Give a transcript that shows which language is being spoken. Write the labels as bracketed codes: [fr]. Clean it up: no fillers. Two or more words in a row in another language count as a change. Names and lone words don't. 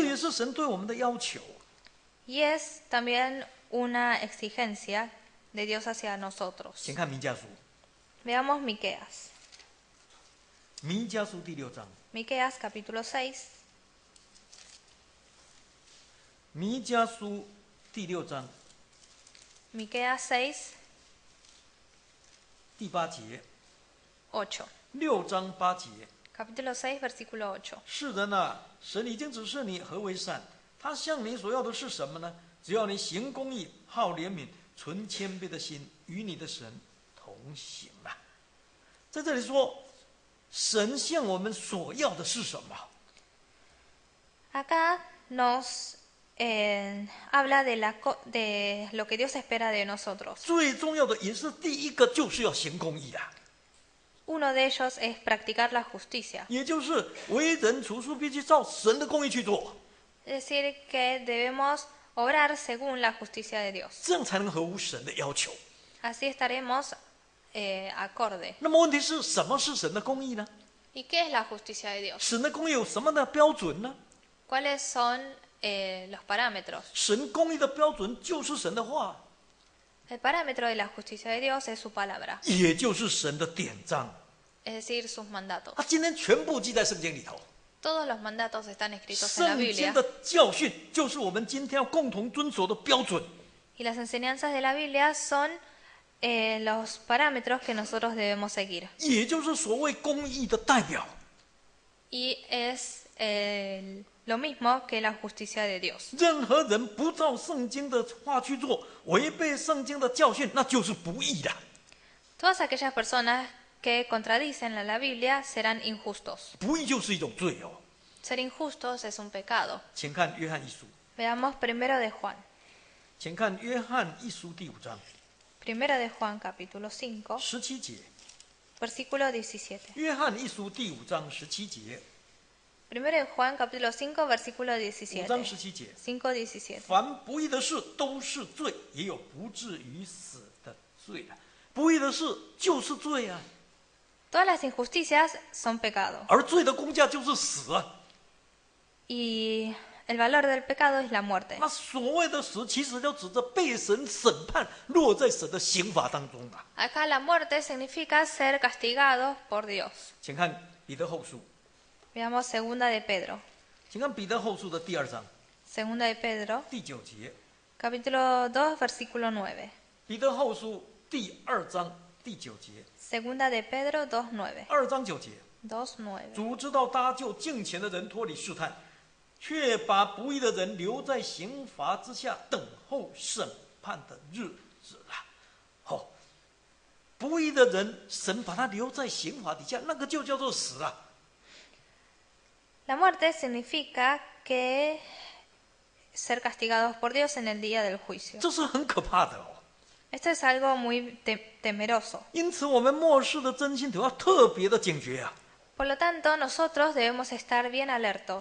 [zh] 这也 Dios. 是神对我们的要求。 [es] Y es también una exigencia de Dios hacia nosotros. [zh] 请看弥迦书， [es] Veamos Miqueas. [zh] 弥迦书第6章， [es] Miqueas capítulo 6, [zh] 弥迦书第6章 [es] Miqueas 6, [zh] 第8节 8. ，6章8节。 [es] Capítulo 6, versículo 8. [zh] 是人啊，神已经指示你何为善，他向你所要的是什么呢？只要你行公义，好怜悯，存谦卑的心，与你的神同行啊。在这里说，神向我们所要的是什么？ [es] Acá nos habla de lo que Dios espera de nosotros. [zh] 最重要的也是第一个，就是要行公义啊， [es] Uno de ellos es practicar la justicia, [zh] 也就是为人处事必须照神的公义去做， [es] es decir, que debemos obrar según la justicia de Dios. [zh] 这样才能合乎神的要求。 [es] Así estaremos acorde. [zh] 那么问题是什么是神的公义呢？ [es] ¿Y qué es la justicia de Dios? [zh] 神的公义有什么的标准呢？ [es] ¿Cuáles son los parámetros? [zh] 神公义的标准就是神的话， [es] El parámetro de la justicia de Dios es su palabra, [zh] 也就是神的典章。 [es] es decir, sus mandatos. [zh] 他今天全部记在圣经里头。 [es] Todos los mandatos están escritos en la [zh] 圣经 Biblia 的教训就是我们今天要共同遵守的标准。 [es] y las enseñanzas de la Biblia son los parámetros que nosotros debemos seguir. [zh] 也就是所谓公义的代表。 [es] Y es lo mismo que la justicia de Dios. [zh] 任何人不照圣经的话去做，违背圣经的教训，那就是不义的。 [es] Todas aquellas personas que contradicen a la Biblia serán injustos. [zh] 不义就是一种罪哦。 [es] Ser injustos es un pecado. [zh] 请看约翰一书， [es] Veamos primero de Juan. [zh] 请看约翰一书第5章 [es] Primero de Juan capítulo 5, [zh] 17 节。 [es] versículo 17. [zh] 约翰一书第5章17节， [es] Primero de Juan capítulo 5, versículo [zh] 5 章 17. 17节。 5:17. 凡不义的事都是罪，也有不至于死的罪啊。不义的事就是罪啊， [es] Todas las injusticias son pecado. [zh] 而罪的工价就是死啊。 [es] Y el valor del pecado es la muerte. [zh] 那所谓的死，其实就指着被神审判，落在神的刑罚当中啊。 [es] Acá la muerte significa ser castigados por Dios. [zh] 请看彼得后书， [es] Veamos segunda de Pedro. [zh] 请看彼得后书的第2章 [es] Segunda de Pedro, [zh] 第9节。 [es] capítulo 2, versículo 9. [zh] 彼得后书第2章第9节， [es] Segunda de Pedro 2:9. [zh] 2 章9节。 2:9. 主知道搭救敬虔的人脱离试探，却把不义的人留在刑罚之下，等候审判的日子啊！好，不义的人，神把他留在刑罚底下，那个就叫做死啊！ [es] La muerte significa que ser castigados por Dios en el día del juicio. [zh] 这是很可怕的哦。 [es] Esto es algo muy temeroso. [zh] 因此，我们末世的真信徒要特别的警觉啊， [es] Por lo tanto, nosotros debemos estar bien alertos.